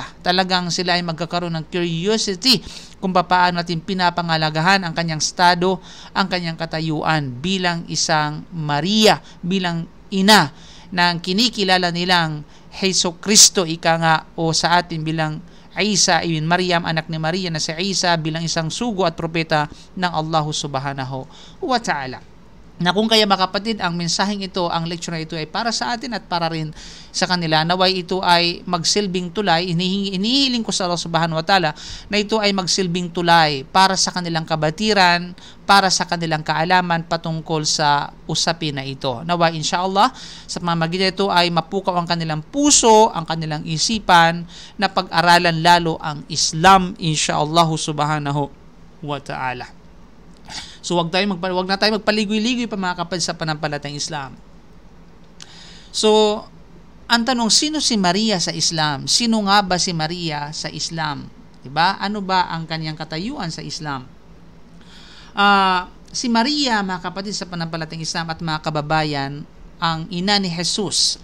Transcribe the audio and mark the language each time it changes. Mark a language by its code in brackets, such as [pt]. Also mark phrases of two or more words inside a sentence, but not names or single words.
[tl] Talagang sila ay magkakaroon ng curiosity kung paano natin pinapangalagahan ang kanyang estado, ang kanyang katayuan bilang isang Maria, bilang ina ng kinikilala nilang Heso Kristo, ika nga, o sa atin bilang Isa ibn Maryam, anak ni Maria na si Isa, bilang isang sugo at propeta ng Allah [ar] سبحانه وتعالى. [tl] Na kung kaya mga kapatid, ang mensaheng ito, ang lecture na ito ay para sa atin at para rin sa kanila. Naway ito ay magsilbing tulay. Inihiling ko sa Allah [ar] سبحانه وتعالى [tl] na ito ay magsilbing tulay para sa kanilang kabatiran, para sa kanilang kaalaman patungkol sa usapin na ito. Naway inshallah, sa pamamagitan ito ay mapukaw ang kanilang puso, ang kanilang isipan, na pag-aralan lalo ang Islam [ar] إن شاء الله سبحانه وتعالى. [tl] So wag na tayo magpaligoy-ligoy pa mga kapatid sa panampalatayang Islam. So ang tanong, sino si Maria sa Islam? Sino nga ba si Maria sa Islam? 'Di ba? Ano ba ang kanyang katayuan sa Islam? Si Maria, mga kapatid sa panampalatayang Islam at mga kababayan, ang ina ni Jesus.